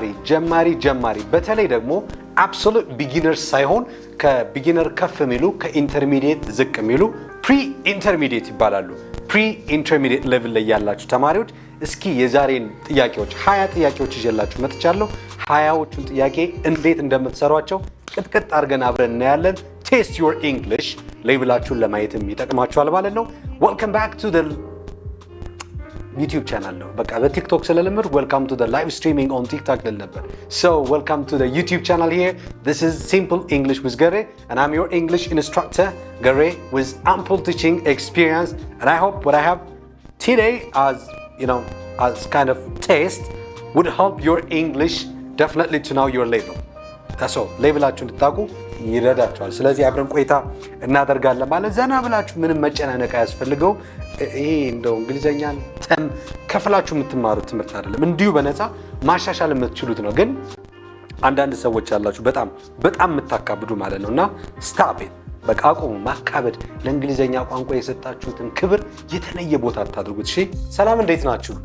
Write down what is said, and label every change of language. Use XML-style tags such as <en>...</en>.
<am>ጀማሪ በተለይ ደግሞ አብሶሉት ቢጊነርስ ሳይሆን ከቢጊነር ከፍ የሚሉ ከኢንተርሚዲየት ዝቅ የሚሉ ፕሪ ኢንተርሚዲየት ይባላሉ። ፕሪ ኢንተርሚዲየት ሌቭል ላይ ያላችሁ ተማሪዎች እስኪ የዛሬን ጥያቄዎች 20 ጥያቄዎች ይዤላችሁ መጥቻለሁ። 20ዎቹን ጥያቄ እንዴት እንደምትሰሯቸው ቅጥቅጥ አድርገን አብረን እናያለን። ቴስት ዮር ኢንግሊሽ ሌቭላችሁን ለማየትም ይጠቅማችኋል ማለት ነው።</am> <en>ዌልካም ባክ ቱ ዘ YouTube channel ነው።</en> <am>በቃ በቲክቶክ ስለለምር</am> <en>welcome to the live streaming on TikTok</en> <am>ልል ነበር።</am> <en>So welcome to the YouTube channel here. This is Simple English with Gare and I'm your English instructor Gare with ample teaching experience and I hope what I have today as kind of test would help your English definitely to know your level. That's all.</en> <am>ሌቭላችሁን ልታውቁ ይረዳችኋል። ስለዚህ አብረን ቆይታ እናደርጋለን ማለት ዘና ብላችሁ ምንም መጨናነቅ አያስፈልገው። ይሄ እንደው እንግሊዘኛን ከፍላችሁ የምትማሩት ትምህርት አይደለም። እንዲሁ በነፃ ማሻሻል የምትችሉት ነው። ግን አንዳንድ ሰዎች ያላችሁ በጣም የምታካብዱ ማለት ነውና</am> <en>ስታፕ ኢት።</en> <am>በቃ አቁሙ ማካበድ። ለእንግሊዘኛ ቋንቋ የሰጣችሁትን ክብር የተለየ ቦታ አታድርጉት። እሺ፣ ሰላም እንዴት ናችሁ?</am>